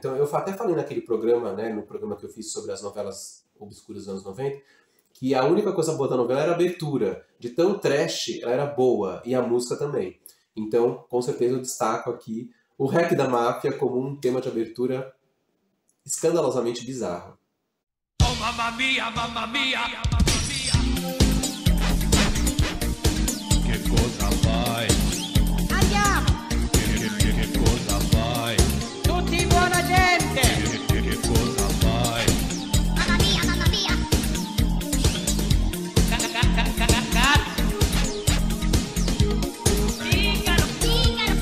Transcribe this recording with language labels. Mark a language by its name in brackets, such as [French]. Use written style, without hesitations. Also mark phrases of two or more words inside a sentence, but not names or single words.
[Portuguese] Então eu até falei naquele programa, né, no programa que eu fiz sobre as novelas obscuras dos anos 90, que a única coisa boa da novela era a abertura. De tão trash, ela era boa, e a música também. Então, com certeza eu destaco aqui o Rap da Máfia como um tema de abertura escandalosamente bizarro. [Italian] Oh, mamma mia, mamma mia, mamma mia. Che cosa fai? Andiamo! Che cosa fai? Tutti buona gente! Che cosa fai? Mamma mia, mamma mia! Figaro, figaro!